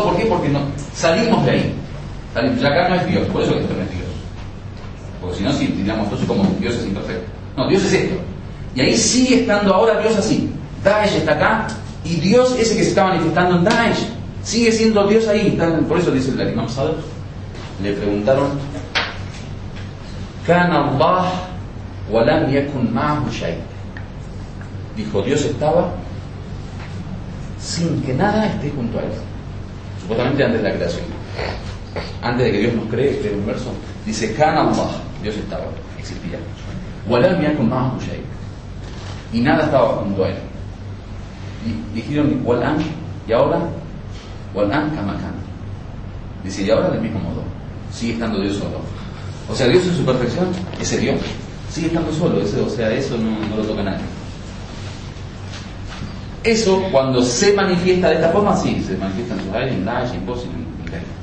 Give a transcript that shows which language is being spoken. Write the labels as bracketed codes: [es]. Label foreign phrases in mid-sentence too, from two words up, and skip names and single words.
[es] ¿Por qué? Porque salimos de ahí. Ya acá no es Dios, por eso que esto no es Dios. Porque si no, sí, diríamos entonces como Dios es imperfecto. No, Dios es esto. Y ahí sigue estando ahora Dios así. Daesh está acá y Dios ese que se está manifestando en Daesh sigue siendo Dios ahí. Por eso dice el Imam Sadiq, le preguntaron, [ar] كان الله ولم يكن معه شيء. [es] Dijo, Dios estaba sin que nada esté junto a él. Supuestamente antes de la creación. Antes de que Dios nos cree, este universo, dice [ar] كان الله, [es] Dios estaba, existía. [ar] ولم يكن معه شيء. [es] Y nada estaba junto a él. Y dijeron, Walam, Y ahora, [ar] والآن كما كان. [es] Dice, y ahora del mismo modo. Sigue estando Dios solo. O sea, Dios en su perfección, ese Dios, sigue estando solo. O sea, eso no lo toca nadie. Eso, cuando se manifiesta de esta forma, sí, se manifiesta en Suhail, en Daesh, en Bos, en Gaia.